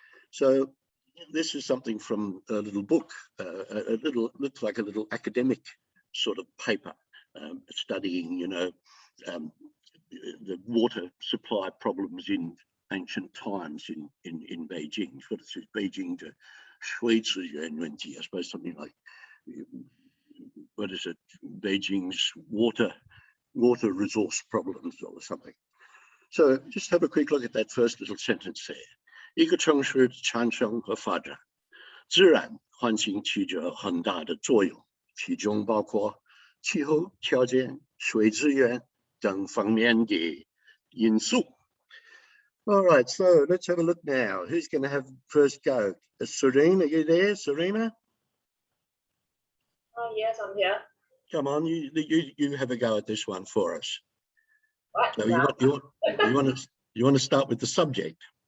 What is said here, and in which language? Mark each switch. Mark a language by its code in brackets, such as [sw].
[en] So this is something from a little book, looks like a little academic sort of paper, studying, the water supply problems in ancient times in Beijing. What it says, Beijing to [zh] 水资源问题, [en] I suppose something like, what is it, Beijing's water resource problems or something. So just have a quick look at that first little sentence there. [zh] 一个城市的产生和发展，自然环境起着很大的作用，其中包括气候条件、水资源等方面的因素. [en] All right, so let's have a look now. Who's going to have first go? Serena, are you there, Serena? Yes, I'm here. Come on, you have a go at this one for us. What? So you want to start with the subject.